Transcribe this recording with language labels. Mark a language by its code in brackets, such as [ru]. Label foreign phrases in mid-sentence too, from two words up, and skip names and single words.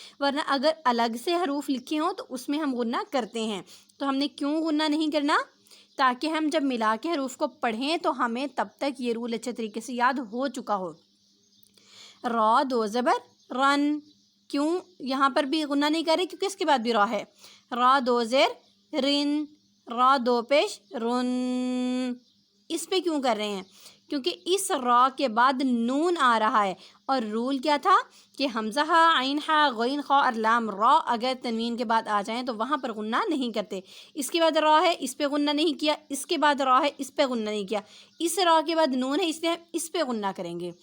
[ur] ورنہ اگر الگ سے حروف لکھے ہوں تو اس میں ہم غنہ کرتے ہیں. تو ہم نے کیوں غنہ نہیں کرنا؟ تاکہ ہم جب ملا کے حروف کو پڑھیں تو ہمیں تب تک یہ رول اچھے طریقے سے یاد ہو چکا ہو. را دو زبر رن، کیوں یہاں پر بھی غنہ نہیں کر رہے؟ کیونکہ اس کے بعد بھی را ہے. را دو زیر رن، را دو پیش رن. اس پہ کیوں کر رہے ہیں؟ کیونکہ اس را کے بعد نون آ رہا ہے، اور رول کیا تھا کہ حمزہ ہا، عین ہا، غین خا اور لام را اگر تنوین کے بعد آ جائیں تو وہاں پر غنہ نہیں کرتے. اس کے بعد را ہے، اس پہ غنہ نہیں کیا، اس کے بعد را ہے، اس پہ غنہ نہیں کیا، اس را کے بعد نون ہے اس لیے ہم اس پہ غنہ کریں گے.